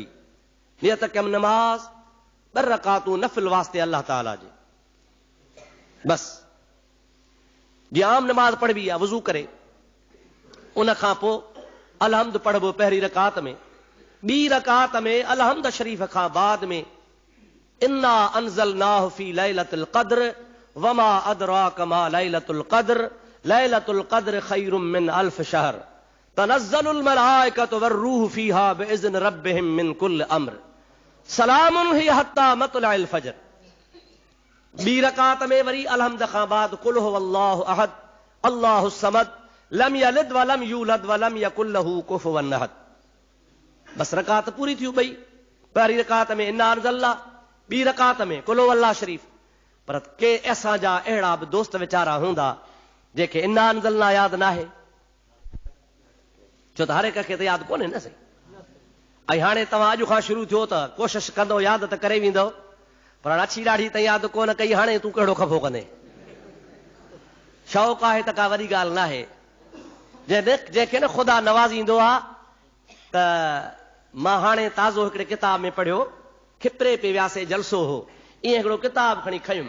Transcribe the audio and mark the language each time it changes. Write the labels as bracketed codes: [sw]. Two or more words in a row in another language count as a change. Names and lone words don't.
[sd] नियत कम नमाज 2 रकातूं नफ़िल वास्ते अल्लाह ताला जे, बस जीअं आम नमाज पढ़बी आहे वज़ू करे, उन खां पोइ अलहम्द पढ़बो पहिरीं रकात में। ॿी रकात में अलहम्द शरीफ़ खां बाद में [ar] إنا أنزلناه في ليلة القدر وما أدراك ما ليلة القدر ليلة القدر خير من ألف شهر تنزل الملائكة والروح فيها بإذن ربهم من كل أمر سلام هي حتى مطلع الفجر. [sd] ॿी रकात में वरी अलहम्द खां बाद [ar] قل هو الله أحد الله الصمد لم يلد ولم يولد ولم يكن له كفوا أحد. [sd] बस रकात पूरी थी ॿई। पहिरीं रकात में [ar] إنا أنزلنا, [sd] ॿी रकात में [ar] قل هو الله [sd] शरीफ़। पर के असांजा अहिड़ा बि दोस्त वीचारा हूंदा जेके [ar] إنا أنزلنا [sd] यादि न आहे, छो त हर एक खे त यादि कोन्हे न सही। ऐं हाणे तव्हां अॼु खां शुरू थियो त कोशिशि कंदो यादि त करे वेंदो, पर अछी ॾाढी त यादि कोन कई, हाणे तूं कहिड़ो खफ़ो कंदे। शौक़ु आहे त का वॾी ॻाल्हि न आहे। जंहिंखे न ख़ुदा नवाज़ींदो आहे त मां हाणे ताज़ो हिकिड़े किताब में पढ़ियो, खिपरे पे वियासे जलसो हो, ईअं हिकिड़ो किताब खणी खयुमि।